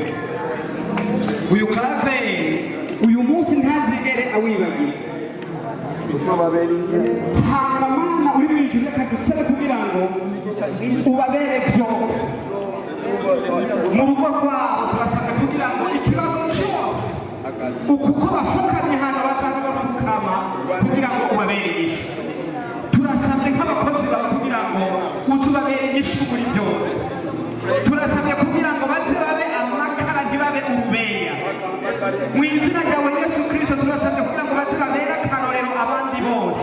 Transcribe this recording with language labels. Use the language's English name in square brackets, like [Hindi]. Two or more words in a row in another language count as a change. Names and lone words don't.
[Rundi] Uyu Karaveri uyu munsi ntazigere awibagira. Hanyuma Mana uri mu ijuru reka dusabe kugira ngo ubabere byose. Mu rugo rwabo turasabwa kugira ngo ikibazo cyose uko bafukamye hano bazaba bafukama kugira ngo ubabere inyishu. Turasabye nk'abakozi bawe kugira ngo utubabere inyishu muri byose. Turasabye kugira ngo baze babe mu izina ryawe Yesu Kristo turasabye kugira ngo baze babere akarorero abandi bose.